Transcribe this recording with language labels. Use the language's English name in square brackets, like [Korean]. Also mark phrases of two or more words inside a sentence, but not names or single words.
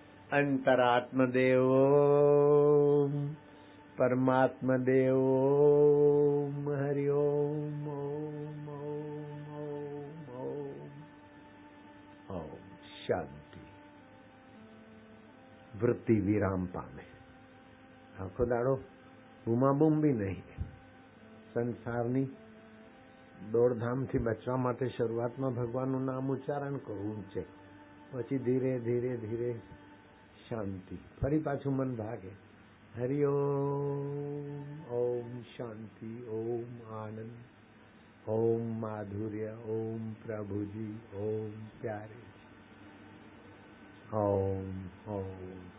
[Sanskrit] अंतरात्म देव ओम, परमात्म देव ओम, हरि ओम ओम ओम ओम ओम ओम। [Gujarati] શાંતિ. વૃત્તિ વિરામ પામે। આખો દાડો બૂમાબૂમ બી નહીં. સંસારની દોડધામથી બચવા માટે શરૂઆતમાં ભગવાનનું નામ ઉચ્ચારણ કરવું છે, પછી ધીરે ધીરે ધીરે શાંતિ. ફરી પાછું મન ભાગે. હરિ ઓમ ઓમ શાંતિ, ઓમ આનંદ, ઓમ માધુર્ય, ઓમ પ્રભુજી, ઓમ પ્યારે, ઓમ ઓમ.